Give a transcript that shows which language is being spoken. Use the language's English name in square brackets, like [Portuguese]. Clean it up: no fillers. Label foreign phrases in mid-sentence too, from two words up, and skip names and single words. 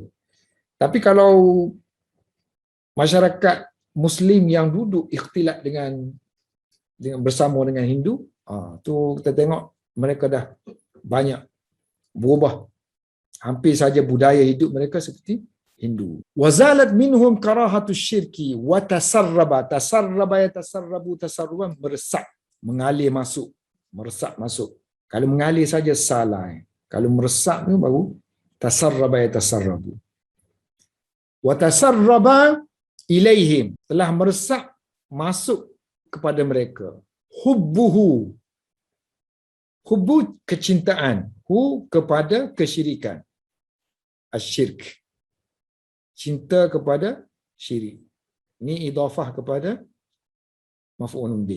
[Malay] Tapi kalau masyarakat Muslim yang duduk ikhtilat dengan bersama dengan Hindu, tu kita tengok mereka dah banyak berubah. Hampir saja budaya hidup mereka seperti Hindu. [Arabic] وزالت منهم كراهة الشرك وتسرب. تسرب يتسرب تسربا, [Malay] meresap, mengalir masuk, meresap masuk. Kalau mengalir saja salah. Kalau meresap tu baru [Arabic] تسرب يتسرب. وتسرب إليهم, [Malay] telah meresap masuk kepada mereka. Hubbuhu, hubbu kecintaan, hu kepada kesyirikan. Asyirk, cinta kepada syirik. Ini idafah kepada [Arabic] مفعول به.